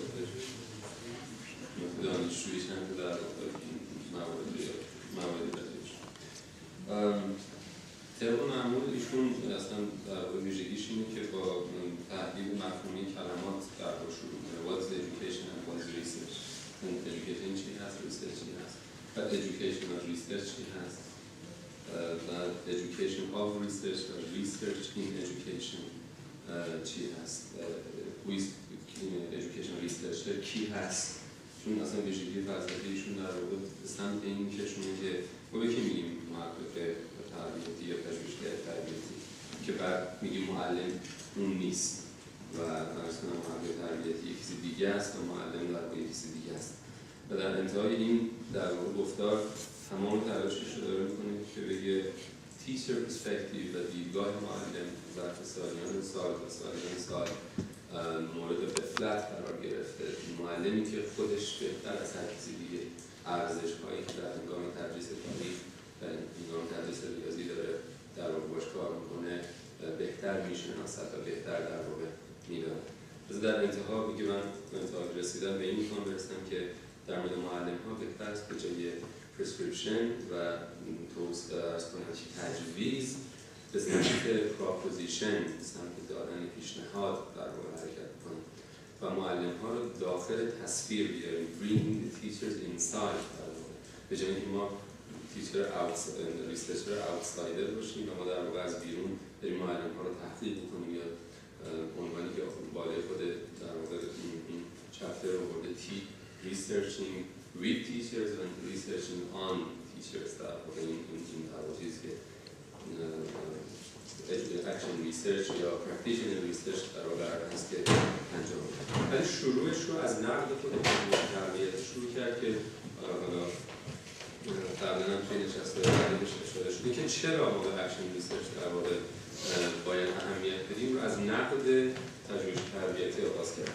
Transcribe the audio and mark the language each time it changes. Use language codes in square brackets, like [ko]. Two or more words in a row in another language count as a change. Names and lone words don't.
[fa] دانشجویی چند که در واقع این مواردی بهش طبق معمول ایشون اصلا در واقع ویژگیش اینه که با تحلیل مفهومی کلمات در واقع شروع کنه. [en] What's the education and what's research؟ [fa] education چی هست؟ research چی هست؟ و education و research چی هست؟ [en] و education of research و research in education [fa] چی هست؟ [en] education researcher [fa] کی هست؟ چون اصلا ویژگی فلسفیشون در واقع سمت این کشونه که ما به کی میگیم محقق تربیتی یا پژوهشگر تربیتی که بعد میگیم معلم اون نیست و مثلا محقق تربیتی یک چیز دیگه است و معلم در واقع یک چیز دیگه است. و در انتهای این در واقع گفتار تمام تلاشش رو داره میکنه که بگه [en] teacher perspective [fa] و دیدگاه معلم ظرف سالیان سال و سالیان سال مورد غفلت قرار گرفته. معلمی که خودش بهتر از هر کسی دیگه ارزش‌هایی که در هنگام تدریس تاریخ و هنگام تدریس ریاضی داره در واقع باش کار میکنه بهتر میشناسد و بهتر در واقع میدونه. پس در انتها میگه من انتها رسیدم به این میخوام برسم که در مورد معلم‌ها بهتر است به جای پرسکریپشن و تجویز به سمت پروپوزیشن، سمت دادن پیشنهاد در واقع حرکت کنیم و معلم‌ها رو داخل تصویر بیاریم. [en] Bring the teachers inside [fa] در واقع. به جای اینکه ما [en] researcher outsider [fa] باشیم و ما در واقع از بیرون بریم معلم‌ها رو تحقیق کنیم یا عنوانی که بالای خود در واقع این چپتر رو برده [en] researching with teachers and researching on teachers [fa] در واقع این در واقع چیزی که [en] action research [fa] یا [en] practitioner research [fa] در واقع هست که انجام میده. ولی شروعش رو از نقد خود تربیت شروع کرد که حالا قبلا هم توی نشست بهش اشاره شده که چرا ما به [en] action research [fa] در واقع باید اهمیت بدیم رو از نقد پژوهش تربیتی آغاز کرد.